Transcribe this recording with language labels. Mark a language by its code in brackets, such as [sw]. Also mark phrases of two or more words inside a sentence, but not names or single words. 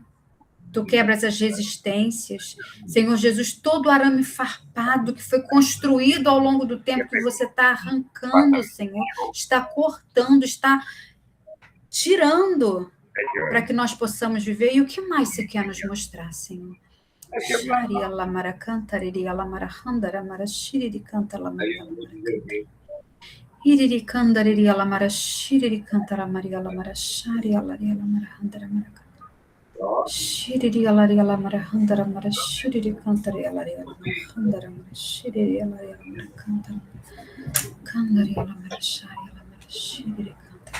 [pt] Tu quebras as resistências. Senhor Jesus, todo o arame farpado que foi construído ao longo do tempo que você está arrancando, Senhor, está cortando, está tirando para que nós possamos viver. E o que mais você quer nos mostrar, Senhor? Sharia lamara cantaria lamara handara mara shiriri canta lamara lamara canta. Iriri candaria lamara shiriri cantara maria lamara sharia laria lamara handara mara canta. Shiriri alaria lamara handara mara shiriri cantaria laria lamara handara mara shiriri alaria lamara canta. Candaria lamara sharia lamara shiriri canta.